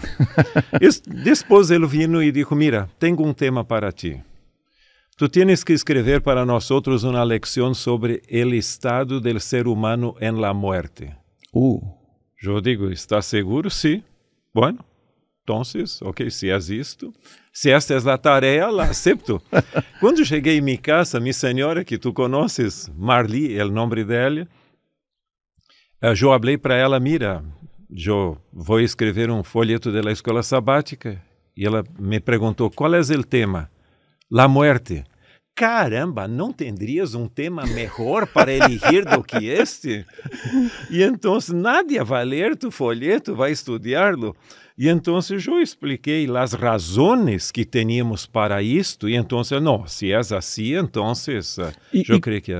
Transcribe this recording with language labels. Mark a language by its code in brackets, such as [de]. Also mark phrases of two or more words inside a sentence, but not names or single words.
[es] Después él vino y dijo: mira, tengo un tema para ti. Tú tienes que escribir para nosotros una lección sobre el estado del ser humano en la muerte. Yo digo: ¿estás seguro? Sí. Bueno. [pt] Entonces, ok, se é isto, se esta é a tarefa, [es] la acepto. [pt] Quando cheguei em minha casa, minha senhora, que tu conheces, Marli, é o nome dela, eu falei para ela, mira, eu vou escrever um folheto da escola sabática, e ela me perguntou, qual é o tema? [es] La muerte. [pt] Caramba, não tendrías um tema melhor para elegir do que este? E então, nadie vai ler tu folheto, vai estudá-lo. E então eu expliquei as razões que teníamos para isto. E então, não, se é assim, então eu creio que é.